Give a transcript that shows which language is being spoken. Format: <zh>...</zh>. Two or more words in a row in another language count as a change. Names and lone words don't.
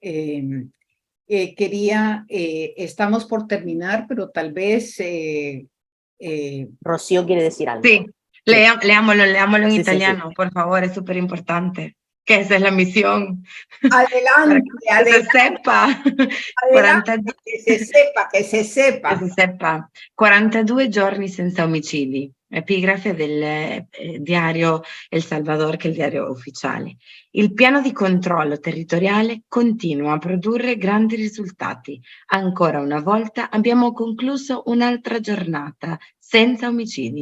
<es>Estamos por terminar, pero tal vez... Rocío quiere decir algo. Sí, leámoslo en Sí, italiano, sí. por favor, es súper importante. Que esa es la misión. Adelante, Para que se sepa. adelante, que se sepa,</es> <it>che si sepa. 42 giorni senza omicidi, epigrafe del diario El Salvador, che è il diario ufficiale. Il piano di controllo territoriale continua a produrre grandi risultati. Ancora una volta abbiamo concluso un'altra giornata senza omicidi.</it>